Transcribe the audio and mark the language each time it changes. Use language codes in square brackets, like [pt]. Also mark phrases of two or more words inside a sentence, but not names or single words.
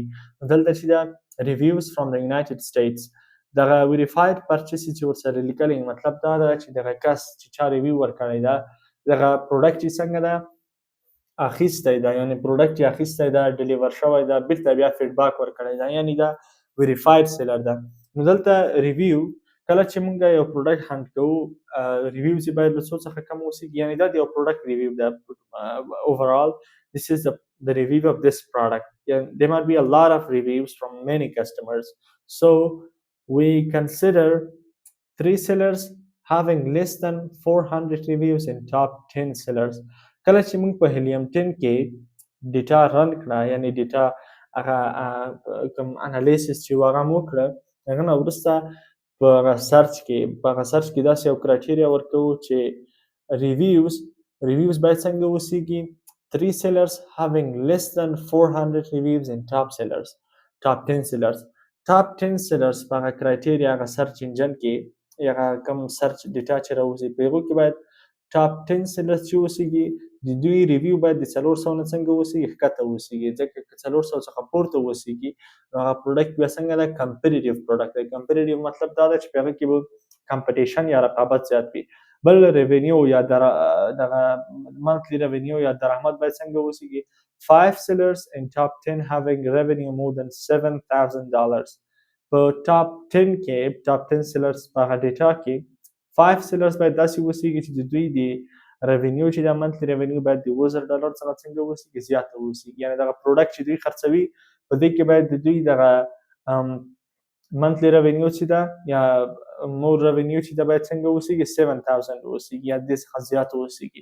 [ps] دلته چې دا [en] reviews from the United States, [ps] دغه [en] verified purchase [ps] چې ورسره لیکلی، مطلب دا ده چې دغه کس چې چا ریویو ورکړی ده دغه پروډکټ چې څنګه ده اخیستی ده، یعنی پروډکټ یې اخیستی ده، ډیلیور شوی ده، بیرته بیا فیډباک ورکړی ده، یعنی دا [en] verified seller [ps] ده. نو دلته ریویو کله چې موږ یو [en] product hunt [ps] کوو، ریویو چې باید له څو څخه کم اوسېږي، یعنی دا د یو پروډکټ ریویو ده. [en] overall this is the review of this product. There might be a lot of reviews from many customers, so we consider 3 sellers having less than 400 reviews in top 10 sellers. [ps] کله چې موږ په هیلیم 10 کې [en] data run [ps] کړه، یعنی ډیټا هغه کوم انالیسس چې هغه مو وکړه، هغه نه وروسته په هغه سرچ کې داسې یو کرایټیریا ورکوو چې ریویوز باید څنګه اوسېږي. [en] 3 sellers having less than 400 reviews in top 10 sellers. top 10 sellers [ps] په هغه کرایټیریا هغه [en] search engine [ps] کې هغه کوم [en] search data [ps] چې راوځي په هغو کې باید [en] top 10 sellers [ps] چې اوسېږي، د دوی ریویو باید د 400 نه څنګه اوسېږي، ښکته اوسېږي، ځکه که 400 څخه پورته اوسېږي نو هغه پروډکټ بیا څنګه ده، [en] competitive product [ps] دی. کمپیټیټیو مطلب دا ده چې په هغه کې به کمپټیشن یا رقابت زیات وي. بل ریونیو یا دغه [en] monthly revenue [ps] یا درآمد باید څنګه اوسېږي. [en] 5 sellers in top 10 having revenue more than $7,000. [ps] په ټاپ 10 کې [en] top 10 sellers [ps] په هغه ډیټا کې 5 sellers باید داسې اوسېږي چې د دوی د ریونیو چې د [en] monthly revenue [ps] باید د $1000 څخه څنګه اوسېږي، زیاته اوسېږي. یعنی دغه پروډکټ چې دوی خرڅوي په دې کې باید د دوی دغه [en] monthly revenue [ps] چې ده یا [en] more revenue [ps] چې ده باید څنګه اوسېږي، 7000 اوسېږي یا دې څخه زیاته اوسېږي.